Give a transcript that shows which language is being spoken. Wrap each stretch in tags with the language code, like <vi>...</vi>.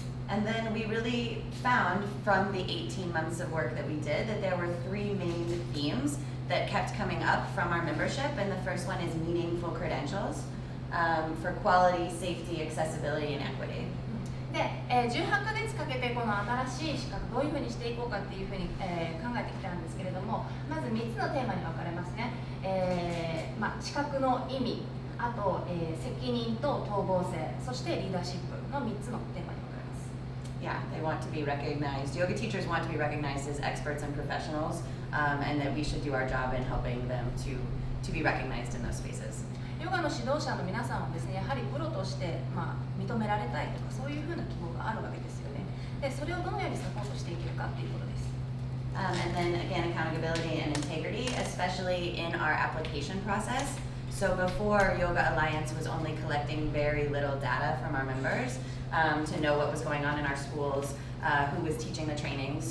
<en>And then we really found from the 18 months of work that we did that there were three main themes that kept coming up from our membership, and the first one is meaningful credentials, for quality, safety, accessibility, and equity.</en> <ja>で、18ヶ月かけてこの新しい資格どういうふうにしていこうかっていうふうに、考えてきたんですけれども、まず3つのテーマに分かれますね。資格の意味、あと、責任と統合性、そしてリーダーシップの3つのテーマに分かれます。</ja> <en>Yeah, they want to be recognized. Yoga teachers want to be recognized as experts and professionals, and that we should do our job in helping them to be recognized in those spaces.</en> <ja>ヨガの指導者の皆さんはですね、やはりプロとして、認められたいとかそういうふうな希望があるわけですよね。で、それをどのようにサポートしていけるかっていうことです。</ja> <en>And then again, accountability and integrity, especially in our application process. So before, Yoga Alliance was only collecting very little data from our members, to know what was going on in our schools, who was teaching the trainings.</en>